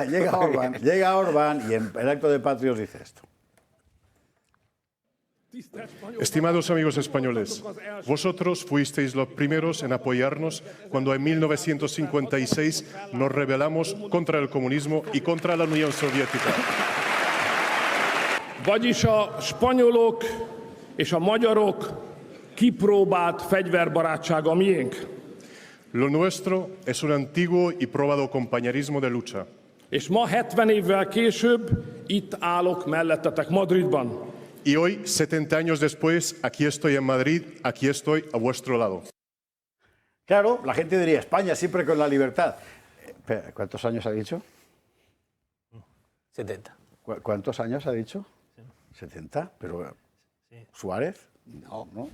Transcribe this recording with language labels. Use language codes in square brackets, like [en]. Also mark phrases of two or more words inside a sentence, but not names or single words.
[es] Llega Orbán y en el acto de Patrios dice esto. Estimados amigos españoles, vosotros fuisteis los primeros en apoyarnos cuando en 1956 nos rebelamos contra el comunismo y contra la Unión Soviética. [hu] Vagyis a spanyolok és a magyarok kipróbált fegyverbarátsága miénk. [es] Lo nuestro es un antiguo y probado compañerismo de lucha. [hu] És ma 70 évvel később itt állok mellettetek Madridban. [es] Y hoy, 70 años después, aquí estoy en Madrid, aquí estoy a vuestro lado. Claro, la gente diría, España siempre con la libertad. ¿Cuántos años ha dicho? 70. ¿Cuántos años ha dicho? 70, pero Suárez, no.